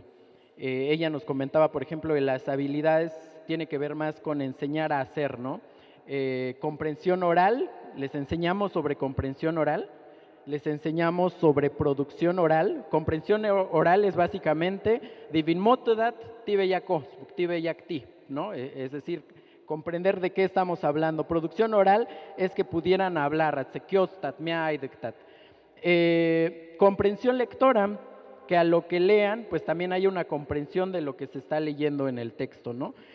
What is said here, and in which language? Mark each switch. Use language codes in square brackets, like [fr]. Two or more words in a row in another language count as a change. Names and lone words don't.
[es] Ella nos comentaba, por ejemplo, que las habilidades tiene que ver más con enseñar a hacer, ¿no? Comprensión oral, les enseñamos sobre comprensión oral, les enseñamos sobre producción oral. Comprensión oral es básicamente divinmotodat tibeyakos, tibeyakti, ¿no? Es decir, comprender de qué estamos hablando. Producción oral es que pudieran hablar, comprensión lectora que a lo que lean, pues también haya una comprensión de lo que se está leyendo en el texto, ¿no?